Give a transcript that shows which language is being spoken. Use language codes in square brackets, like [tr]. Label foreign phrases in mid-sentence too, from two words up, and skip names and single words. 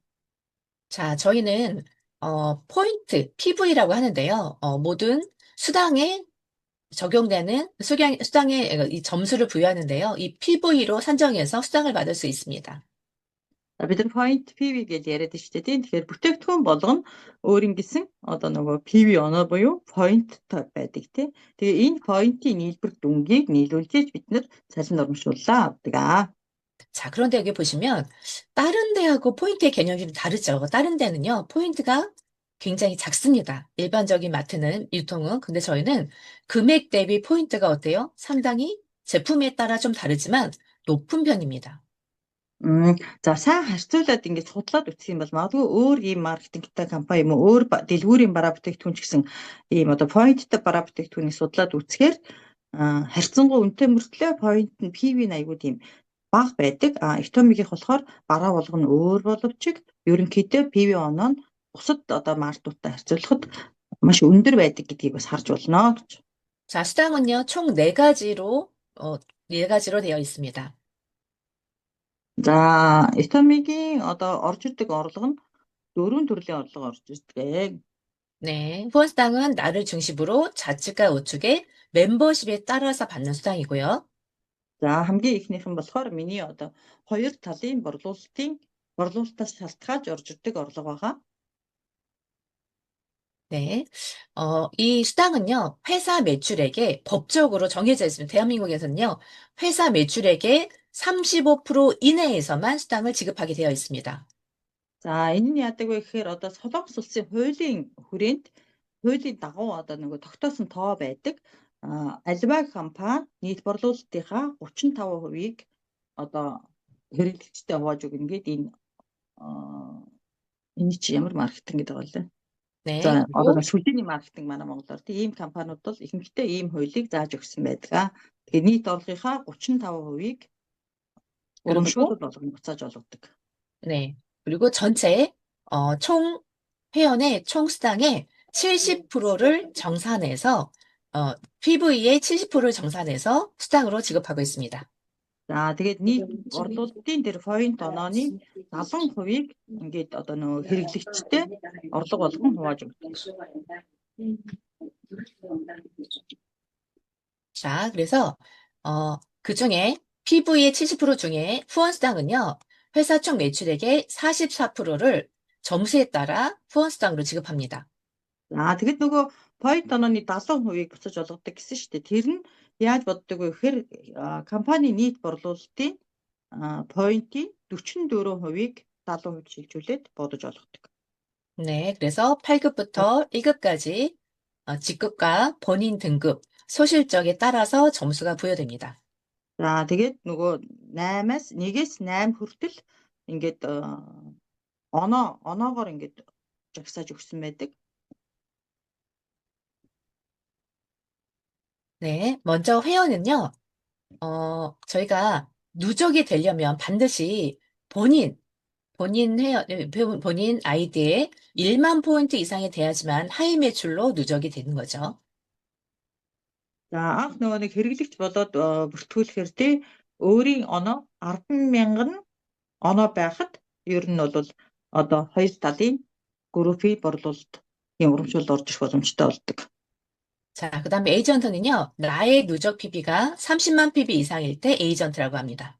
[ko] 자, 저희는 포인트, PV라고 하는데요. 모든 수당에 적용되는 수당에 이 점수를 부여하는데요. 이 PV로 산정해서 수당을 받을 수 있습니다. [mn] Бид нар point PV гэж яриад шүү дээ тийм. Тэгэхээр бүтээгдэхүүн болгоно өөрийн гэсэн одоо нөгөө PV оноо буюу point байдаг тийм. Тэгээ энэ point-ийн нийлбэр дүнгийг нийлүүлж бид нар цалин урамшууллаа авдаг. [ko] 자, 그런데 여기 보시면 다른 데하고 포인트의 개념이 좀 다르죠. 다른 데는요, 포인트가 굉장히 작습니다. 일반적인 마트는, 유통은. 근데 저희는 금액 대비 포인트가 어때요? 상당히 제품에 따라 좀 다르지만 높은 편입니다. [mn] За сайн харьцуулаад ингэж судлаад үзэх юм бол магадгүй өөр ийм маркетингтэй компани юм уу өөр дэлгүүрийн бараа бүтээгдэхүүн ч гэсэн ийм одоо поинттай бараа бүтээгдэхүүнийг судлаад үзэхээр харьцангуй үнэтэй мөртлөө поинт нь PV нь айгүй тийм бага байдаг. Итомигийнх болохоор бараа болгоно өөр боловч ерөнхийдөө PV оноо нь бусад одоо мартуудтай харьцуулахад маш өндөр байдаг гэдгийг бас харж болно гэж. [ko] 자, 수당은요, 총 네 가지로 되어 있습니다. [mn] За Итомигийн одоо орж ирдэг орлого нь дөрвөн төрлийн орлого орж ирдэг. [ko] 네, 후원수당은 나를 중심으로 자치가 우측에 멤버십에 따라서 받는 수당이고요. [mn] За хамгийн ихнийх нь болохоор миний одоо хоёр талын борлуулалтаас шалтгаалж орж ирдэг орлого байгаа. [ko] 네, 이 수당은요, 회사 매출액에 법적으로 정해져 있습니다. 대한민국에서는요, 회사 매출액의 35% 이내에서만 수당을 지급하게 되어 있습니다. [mn] За энэ нь яадаг вэ гэхээр одоо Солонгос улсын хуулийн дагуу одоо нөгөө тогтоосон тоо байдаг. Альва компани нийт борлуулалтынхаа 35%-ийг одоо хэрэглэгчтэй хувааж өгнө гэдэг энэ чи ямар маркетинг гэдэг вэ? За [ko] 네, [mn] одоо [ko] 그리고, [mn] сүлжээний маркетинг манай Монголоор тийм компаниуд бол ихэнхдээ ийм хуулийг зааж өгсөн байдаг. Тэгээ нийт орлогынхаа 35%-ийг [ko] 그리고, [mn] урамшуулал болгоно буцааж олгодог. [ko] 네, 그리고 전체, 총, 회원의 총 수당의 70%를 정산해서, PV의 70%를 정산해서 수당으로 지급하고 있습니다. [mn] За тэгээд нийт борлуулалтын тэр point онооны 70%-ийг ингээд одоо нөгөө хэрэглэгчтэй орлого болгон хувааж өгдөг. [ko] 자, 그래서, 그 중에 PV의 70% 중에 후원수당은요, 회사 총 매출액의 44%를 점수에 따라 후원수당으로 지급합니다. [mn] За тэгэд нөгөө point онооны 70%-ийг буцаж олгодог гэсэн шүү дээ. Тэр нь яаж боддог вэ гэхээр компани нийт борлуулалтын point-ийн 44%-ийг 70% шилжүүлээд бодож олгодог. [ko] 네, 그래서 8급부터 1급까지 직급과 본인 등급, 소실적에 따라서 점수가 부여됩니다. [mn] За тэгээд нөгөө 1-ээс 8 хүртэл ингээд оноогоор ингээд жагсааж өгсөн байдаг. [ko] 네, 먼저 회원은요, 저희가 누적이 되려면 반드시 본인 아이디에 1만 포인트 이상이 돼야지만 하위 매출로 누적이 되는 거죠. [mn] За анх нөгөө нэг хэрэглэгч болоод бүртгүүлэхээр тий өөрийн оноо 10,000 оноо байхад ер нь бол одоо хоёр талын группийн борлуулалт юм урамшуул орж ирэх боломжтой болдог. [ko] 자, 그다음에 에이전트는요, 나의 누적 PB가 30만 PB 이상일 때 에이전트라고 합니다.